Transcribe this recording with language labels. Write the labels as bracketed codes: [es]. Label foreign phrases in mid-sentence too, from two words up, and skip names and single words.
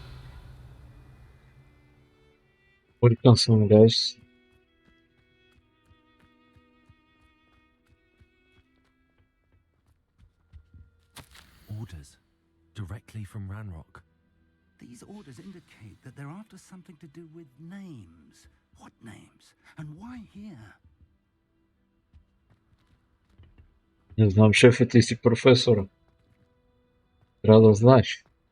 [bg] Бъркан съм, [en] guys. Orders. Directly from Ranrock. These orders indicate that they're after something to do with names. What names? And why here? [bg] Не знам, шефе, ти си професора. Трябва да знаеш.